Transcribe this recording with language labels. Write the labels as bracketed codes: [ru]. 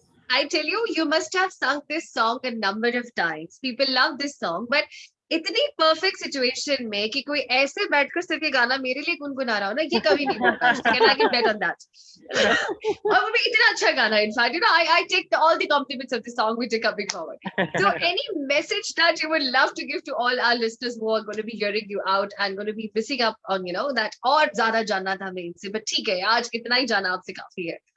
[en] I tell you, you must have sung this song a number of times. People love this song, but [hi] इतनी perfect situation में कि कोई ऐसे बैठकर सिर्फ ये गाना मेरे लिए गुनगुना रहा हो ना, ये कभी नहीं होता. [en] Can I can bet on that? [hi] और वो भी इतना अच्छा गाना. [en] In fact, I take all the compliments of the song which are coming forward. So, any message that you would love to give to all our listeners who are going to be hearing you out and going to be missing up on that [hi] और ज़्यादा जानना था मैं इनसे, [en] but [hi] ठीक है, आज इतना ही जाना आपसे काफी है.